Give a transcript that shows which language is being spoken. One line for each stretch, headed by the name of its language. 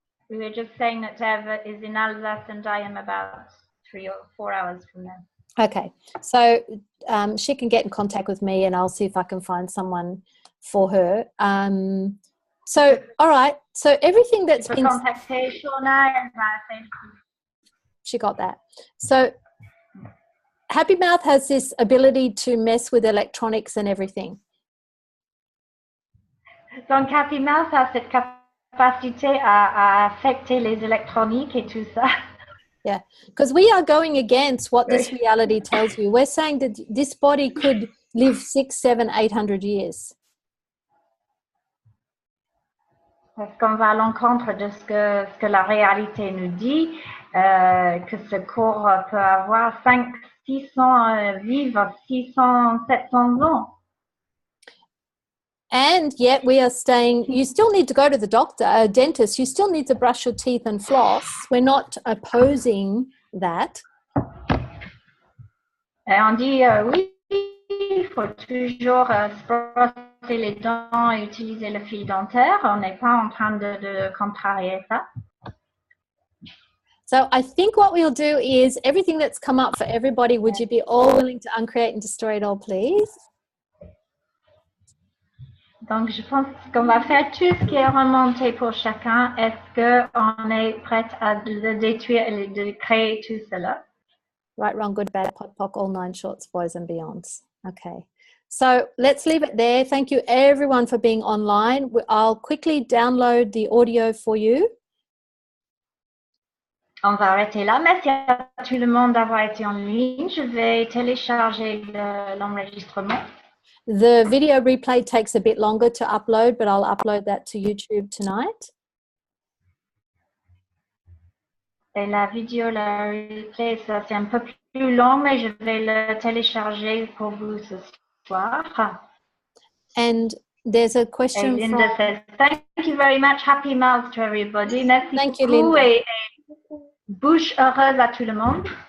English: We were just saying that Eva is in Alsace and I am about 3 or 4 hours from there. Okay, so she can get in contact with me and I'll see if I can find someone for her. So, all right, so everything that's
French: Tu peux contacter Shauna, elle va faire.
English: She got that. So Happy Mouth has this ability to mess with electronics and everything.
French: Donc Happy Mouth a cette capacité à affecter les électroniques et tout ça.
English: Yeah, because we are going against what this reality tells you. We're saying that this body could live 600, 700, 800 years.
French: Parce qu'on va à l'encontre de ce que la réalité nous dit, que ce corps peut avoir 600, vivre 600, 700 ans.
English: And yet we are saying you still need to go to the doctor, a dentist, you still need to brush your teeth and floss. We're not opposing that.
French: Et on dit oui, il faut toujours se brosser les dents et utiliser le fil dentaire. On n'est pas en train de contrarier ça.
English: So I think what we'll do is everything that's come up for everybody, would you be all willing to uncreate and destroy it all, please?
French: Donc, je pense qu'on va faire tout ce qui est remonté pour chacun. Est-ce qu'on est prêt à le détruire et de créer tout cela?
English: Right, wrong, good, bad, pot, poc, all 9 shorts, boys and beyonds. Okay. So let's leave it there. Thank you everyone for being online. I'll quickly download the audio for you.
French: On va arrêter là. Merci à tout le monde d'avoir été en ligne. Je vais télécharger l'enregistrement.
English: The video replay takes a bit longer to upload, but I'll upload that to YouTube tonight.
French: Et la vidéo, la replay, ça c'est un peu plus long, mais je vais le télécharger pour vous ce soir.
English: And there's a question
French: et Linda
English: from... says, thank you very much. Happy Mouth to everybody.
French: Merci
English: Thank you,
French: beaucoup
English: Linda.
French: et bouche heureuse à tout le monde.